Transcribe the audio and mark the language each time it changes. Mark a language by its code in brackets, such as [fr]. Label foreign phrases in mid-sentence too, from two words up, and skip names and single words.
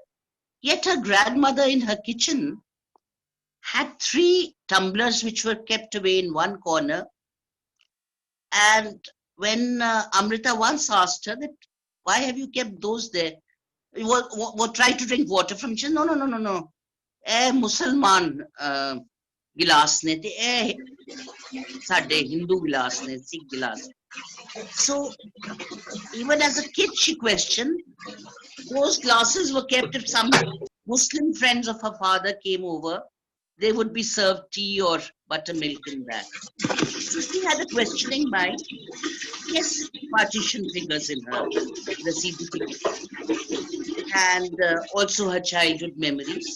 [en] Yet her grandmother in her kitchen had 3 tumblers which were kept away in one corner. And when Amrita once asked her that, why have you kept those there? What try to drink water from? She said, no. [pa] ਮੁਸਲਮਾਨ ਗਿਲਾਸ ਨੇ ਤੇ, ਸਾਡੇ ਹਿੰਦੂ ਗਿਲਾਸ ਨੇ, ਸਿੱਖ ਗਿਲਾਸ. [en] So even as a kid, she questioned. Those glasses were kept if some Muslim friends of her father came over. They would be served tea or buttermilk in that. So she had a questioning mind. Yes, partition figures in her, the CD, and also her childhood memories.